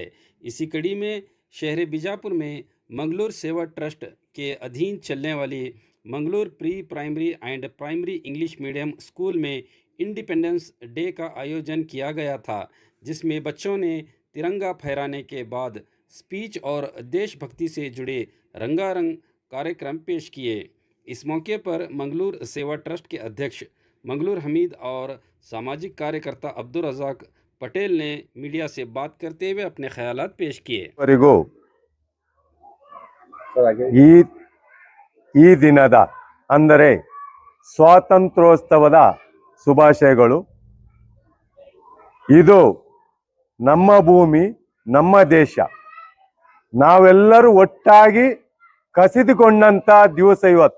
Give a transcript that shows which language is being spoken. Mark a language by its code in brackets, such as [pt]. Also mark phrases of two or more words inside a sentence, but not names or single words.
[hi] इसी कड़ी में शहर बीजापुर में मंगलूर सेवा ट्रस्ट के अधीन चलने वाली मंगलूर प्री प्राइमरी एंड प्राइमरी इंग्लिश मीडियम स्कूल में [en] independence day [hi] का आयोजन किया गया था, जिसमें बच्चों ने तिरंगा फहराने के बाद स्पीच और देशभक्ति से जुड़े रंगारंग कार्यक्रम पेश किए। इस मौके पर मंगलूर सेवा ट्रस्ट के अध्यक्ष मंगलूर हमीद और सामाजिक कार्यकर्ता अब्दुल रज़ाक पटेल ने मीडिया से बात करते हुए अपने ख्यालात पेश किए। [kn] ಈ ದಿನದ ಅಂದರೆ ಸ್ವಾತಂತ್ರ್ಯೋತ್ಸವದ ಶುಭಾಶಯಗಳು. ಇದು ನಮ್ಮ ಭೂಮಿ, ನಮ್ಮ ದೇಶ, ನಾವೆಲ್ಲರೂ ಒಟ್ಟಾಗಿ ಕಸಿದುಕೊಂಡಂತ ದಿವಸ ಇವತ್ತು.